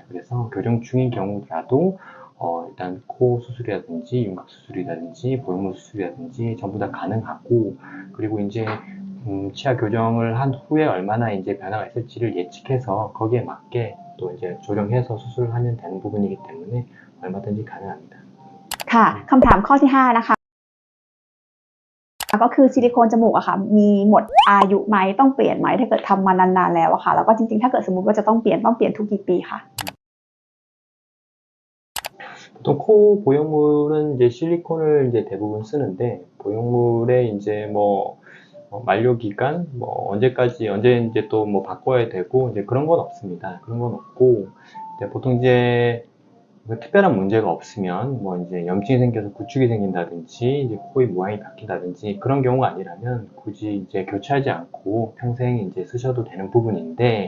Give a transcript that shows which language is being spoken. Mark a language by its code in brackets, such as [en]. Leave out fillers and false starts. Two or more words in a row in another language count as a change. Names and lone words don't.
[ko] 그래서 교정 중인 경우라도 일단 코 수술이라든지 윤곽 수술이라든지 보형물 수술이라든지 전부 다 가능하고 그리고 이제 치아 교정을 한 후에 얼마나 이제 변화가 있을지를 예측해서 거기에 맞게 또 이제 조정해서 수술을 하면 되는 부분이기 때문에 얼마든지 가능합니다. [th] ค่ะคำถามข้อที่5นะคะก็คือซิลิโคนจมูกอะค่ะมีหมดอายุไหมต้องเปลี่ยนไหมถ้าเกิดทำมานานๆแล้วอะค่ะแล้วก็จริงๆถ้าเกิดสมมุติว่าจะต้องเปลี่ยนทุกกี่ปีคะ [ko] 보통 코 보형물은 이제 실리콘을 이제 대부분 쓰는데 보형물에 이제 뭐 만료 기간 뭐 언제 이제 또 뭐 바꿔야 되고 이제 그런 건 없습니다. 그런 건 없고 보통 이제 뭐 특별한 문제가 없으면 뭐 이제 염증이 생겨서 구축이 생긴다든지 이제 코의 모양이 바뀐다든지 그런 경우가 아니라면 굳이 이제 교체하지 않고 평생 이제 쓰셔도 되는 부분인데